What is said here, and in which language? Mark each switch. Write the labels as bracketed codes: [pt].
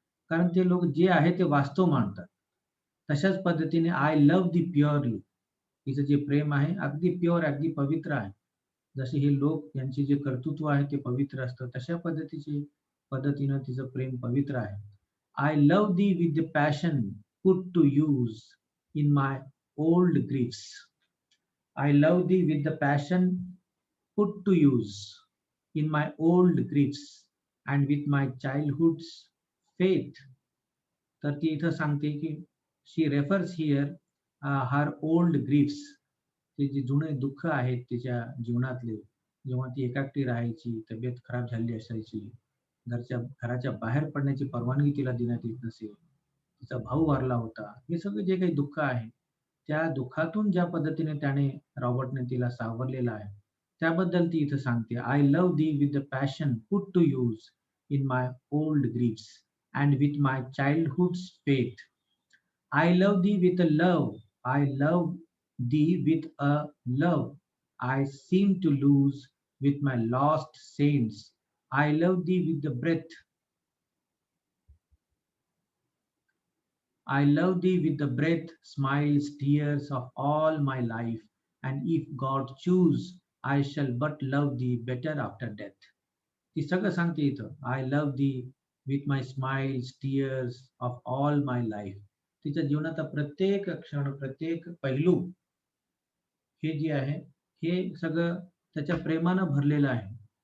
[mr] कारण ते लोक जे आहे ते वास्तव मानतात. तशाच पद्धतीने [en] I love thee purely, [mr] तिचं जे प्रेम आहे अगदी प्युअर, अगदी पवित्र आहे. जसे हे लोक यांचे जे कर्तृत्व आहे ते पवित्र असतं, तशा पद्धतीनं तिचं प्रेम पवित्र आहे. [en] I love thee with the passion put to use in my old griefs. I love thee with the passion put to use in my old griefs and with my childhood's faith. [mr] तर ती इथं सांगते की [en] she refers here her old griefs. [mr] ते जे जुने दुःख आहेत तिच्या जीवनातले, जेव्हा ती एकटी राहायची, तब्येत खराब झाली असायची, घराच्या बाहेर पडण्याची परवानगी तिला देण्यात येत नसेल, तिचा भाऊ वारला होता, हे सगळे जे काही दुःख आहे, त्या दुःखातून ज्या पद्धतीने रॉबर्टने तिला सावरलेलं आहे, त्याबद्दल ती इथं सांगते. [en] I love thee with the passion put to use in my old griefs and with my childhood's faith. I love thee with a love. I love thee with a love I seem to lose with my lost saints. I love thee with the breath. I love thee with the breath, smiles, tears of all my life, and if God choose, I shall but love thee better after death. [mr] ती सगळं सांगते इथं. [en] I love thee with my smiles, tears of all my life. [mr] तिच्या जीवनाचा प्रत्येक क्षण, प्रत्येक पैलू हे जे आहे, हे सगळं त्याच्या प्रेमानं भरलेलं आहे.